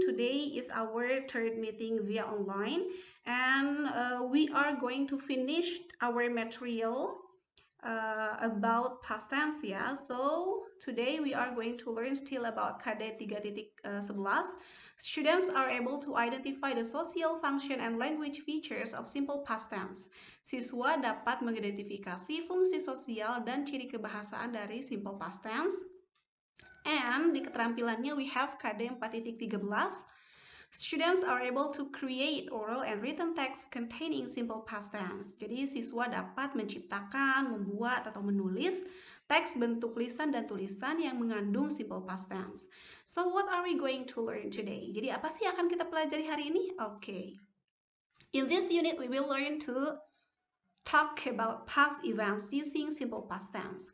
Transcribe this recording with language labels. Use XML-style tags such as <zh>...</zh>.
<en>Today is our third meeting via online, and we are going to finish our material about past tense. Yeah. So today we are going to learn still about KD 3.11. Students are able to identify the social function and language features of simple past tense.</en> <id>Siswa dapat mengidentifikasi fungsi sosial dan ciri kebahasaan dari simple past tense.</id> <en>And</en> <id>di keterampilannya</id> <en>we have KD 4.13. Students are able to create oral and written text containing simple past tense.</en> <id>Jadi siswa dapat menciptakan, membuat, atau menulis teks bentuk lisan dan tulisan yang mengandung simple past tense.</id> <en>So what are we going to learn today?</en> <id>Jadi apa sih yang akan kita pelajari hari ini? Okay.</id> <en>In this unit we will learn to talk about past events using simple past tense.</en>